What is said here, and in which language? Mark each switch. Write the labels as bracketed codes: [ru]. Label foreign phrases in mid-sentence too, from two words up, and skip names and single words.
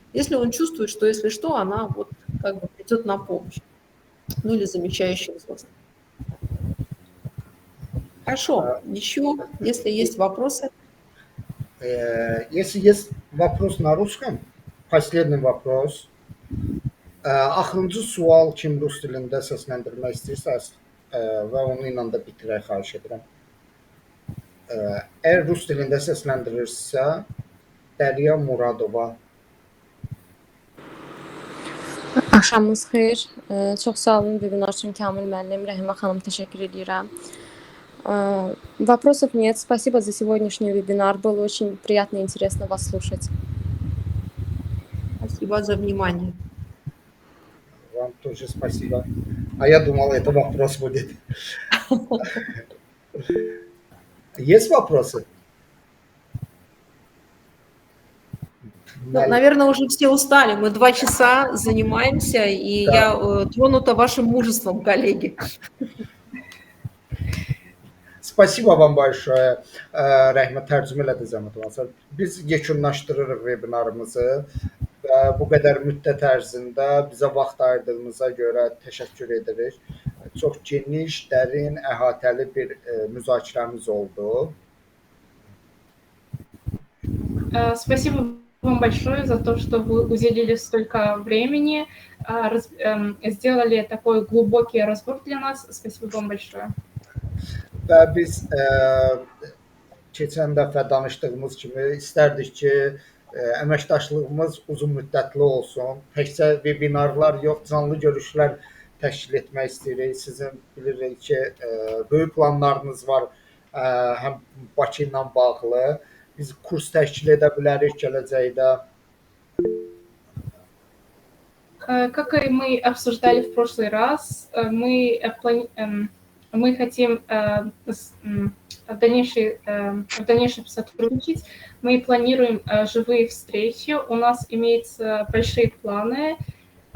[ru] Если он чувствует, что если что, она вот как бы придет на помощь. Ну или замещающий взрослый. Хорошо. Еще, если есть вопросы. Если есть вопрос на русском, последний вопрос. [az] Axırıncı sual kim rus dilində səsləndirmək istəyirsəz və onu ilə də bitirək, xahiş edirəm. Əgər rus dilində səsləndirirsə, Dərya Muradova. Axşamınız xeyir. Çox sağ olun webinar üçün Kamil müəllim, Rəhimə xanım təşəkkür edirəm. [ru] Вопросов нет. Спасибо за сегодняшний вебинар. Было очень приятно и интересно вас слушать. Спасибо за внимание. Вам тоже спасибо. А я думал, это вопрос будет. Есть вопросы? Ну, наверное, уже все устали. Мы 2 часа занимаемся, и да. Я тронута вашим мужеством, коллеги. Spasiba вам большое. [az] Rəhmə tərcümə elədi zəhmət olmasa. Biz yekunlaşdırırıq webinarımızı və bu qədər müddət ərzində bizə vaxt ayırdığınıza görə təşəkkür edirik. Çox geniş, dərin, əhatəli bir müzakirəmiz oldu. [ru] Спасибо вам большое за то, что вы уделили столько времени, сделали такой глубокий разбор для нас. Спасибо вам большое. [az] Və biz keçən dəfə danışdığımız kimi istərdik ki, əməkdaşlığımız uzun müddətli olsun. Təkcə webinarlar yox, canlı görüşlər təşkil etmək istəyirik. Sizin bilirik ki, böyük planlarınız var həm Bakı ilə bağlı. Biz kurs təşkil edə bilərik gələcəkdə. [ru] Как и мы обсуждали в прошлый раз, мы хотим в дальнейшем сотрудничать. Мы планируем живые встречи. У нас имеются большие планы.